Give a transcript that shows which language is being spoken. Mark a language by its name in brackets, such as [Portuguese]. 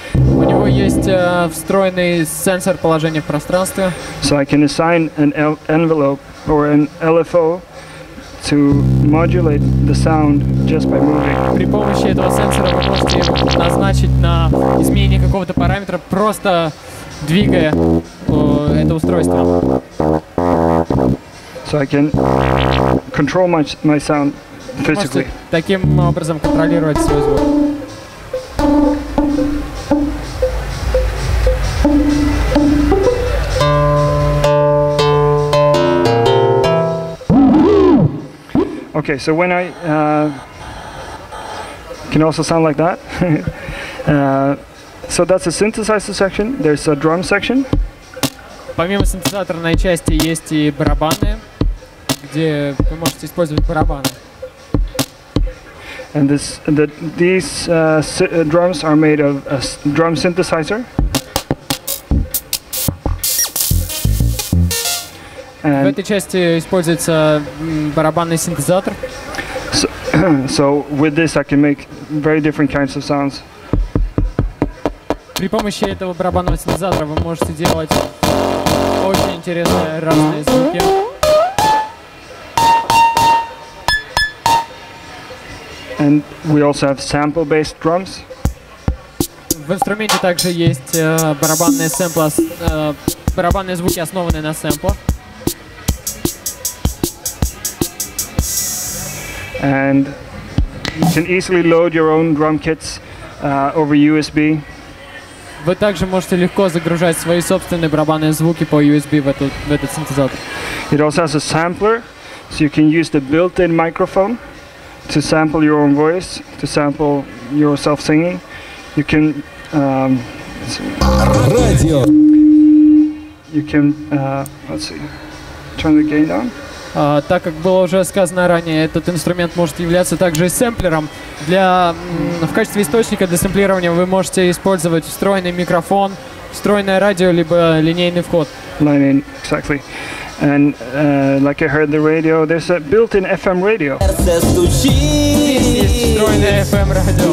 [Russian] У него есть встроенный сенсор положения в пространстве. [English] So I can assign an envelope or an LFO to modulate the sound just by moving. [Russian] При помощи этого сенсора вы можете его назначить на изменение какого-то параметра, просто двигая это устройство. [English] So I can control my sound physically. [Russian] Можете таким образом контролировать свой звук. [English] Okay, so when I can also sound like that. So that's a synthesizer section. There's a drum section. [Russian] Помимо синтезаторной части есть и барабаны, где вы можете использовать барабаны. [English] And these drums are made of a drum synthesizer. [Russian] В этой части используется барабанный синтезатор. [English] So with this I can make very different kinds of sounds. [Russian] При помощи этого барабанного синтезатора вы можете делать очень интересные разные звуки. [English] And we also have sample-based drums. [Russian] В инструменте также есть барабанные сэмплы, барабанные звуки, основанные на сэмплах. [English] And you can easily load your own drum kits over USB. [Russian] Вы также можете легко загружать свои собственные барабанные звуки по USB в этот синтезатор. [English] It also has a sampler, so you can use the built-in microphone to sample your own voice, to sample yourself singing. You can let's see, turn the gain down. [Russian] Так как было уже сказано ранее, этот инструмент может являться также сэмплером. В качестве источника для сэмплирования вы можете использовать встроенный микрофон, встроенное радио, либо линейный вход. [English] Line in, exactly. And like I heard the radio, there's a built-in FM radio. [Russian] Есть встроенное FM радио.